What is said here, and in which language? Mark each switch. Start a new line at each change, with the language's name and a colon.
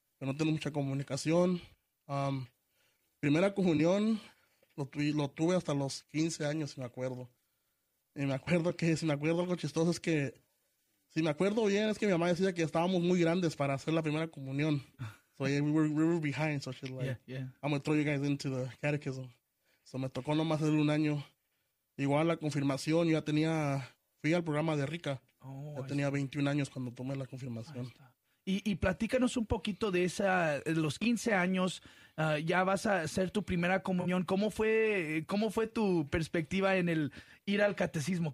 Spanish: Pero no tengo mucha comunicación. Primera comunión, lo tuve hasta los 15 años, si me acuerdo. Y me acuerdo que, si me acuerdo, algo chistoso es que, si me acuerdo bien, es que mi mamá decía que estábamos muy grandes para hacer la primera comunión.
English: So yeah, we were behind, so she's like, yeah, yeah, I'm going to throw you guys into the catechism.
Spanish: So me tocó nomás hacer un año. Igual la confirmación, yo ya tenía, fui al programa de Rica. Oh, ya tenía 21 años cuando tomé la confirmación. Y platícanos un poquito de esa, los 15 años, ya vas a hacer tu primera comunión. ¿Cómo fue tu perspectiva en el ir al catecismo?